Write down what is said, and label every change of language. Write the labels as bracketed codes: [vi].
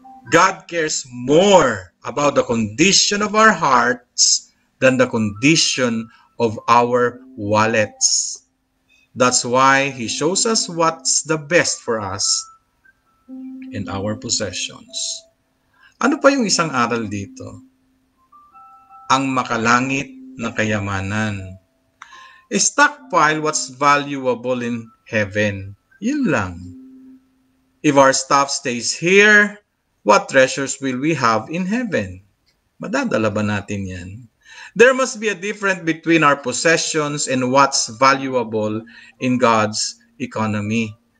[en] God cares more about the condition of our hearts than the condition of our wallets. That's why He shows us what's the best for us in our possessions. [tl] Ano pa yung isang aral dito? Ang makalangit na kayamanan. [en] Stockpile what's valuable in heaven. [tl] Yun lang. [en] If our stuff stays here, what treasures will we have in heaven? [tl] Madadala ba natin yan? [en] There must be a difference between our possessions and what's valuable in God's economy.